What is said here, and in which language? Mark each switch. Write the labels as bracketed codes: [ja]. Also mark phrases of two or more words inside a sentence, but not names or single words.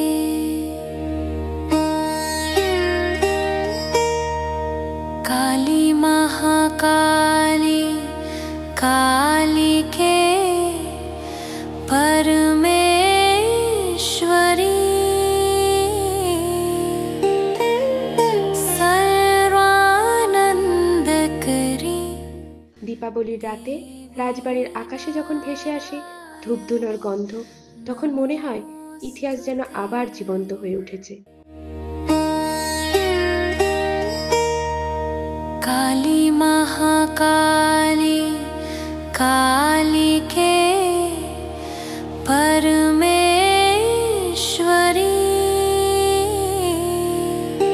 [sa] काली महाकाली कालिके परमेश्वरी सर्वानंदकरी। [bn] দীপাবলির রাতে রাজবাড়ির আকাশে যখন ভেসে আসে ধূপধুনোর গন্ধ, তখন মনে হয় ইতিহাস যেন আবার জীবন্ত হয়ে উঠেছে। [sa] काली महाकाली कालिके परमेश्वरी